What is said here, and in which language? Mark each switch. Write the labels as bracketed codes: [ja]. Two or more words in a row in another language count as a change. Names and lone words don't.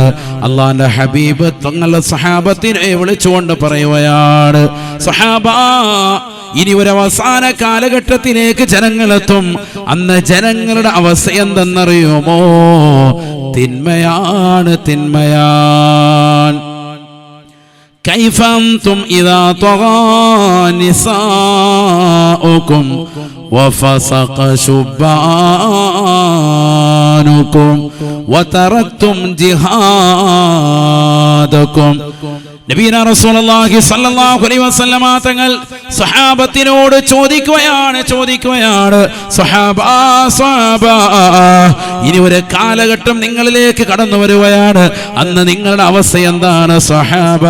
[ml] അല്ലാഹുവിന്റെ ഹബീബ് തങ്ങളുടെ സ്വഹാബത്തിനെ വിളിച്ചുകൊണ്ട് പറയുകയാണ്, സ്വഹാബാ, ഇനി ഒരു അവസാന കാലഘട്ടത്തിലേക്ക് ജനങ്ങളെത്തും. അന്ന് ജനങ്ങളുടെ അവസ്ഥ എന്തെന്നറിയുമോ? തിന്മയാണ്, തിന്മയാണ്. [ar] كيف أنتم إذا طغى نساؤكم وفسق شبانكم وتركتم جهادكم. نبينا رسول الله صلى الله عليه وسلم [ml] തങ്ങൾ സ്വഹാബത്തിനോട് ചോദിക്കുകയാണ്, സ്വഹാബാ, ഇനി ഒരു കാലഘട്ടം നിങ്ങളിലേക്ക് കടന്നു വരുകയാണ്. അന്ന് നിങ്ങളുടെ അവസ്ഥ എന്താണ് സ്വഹാബാ?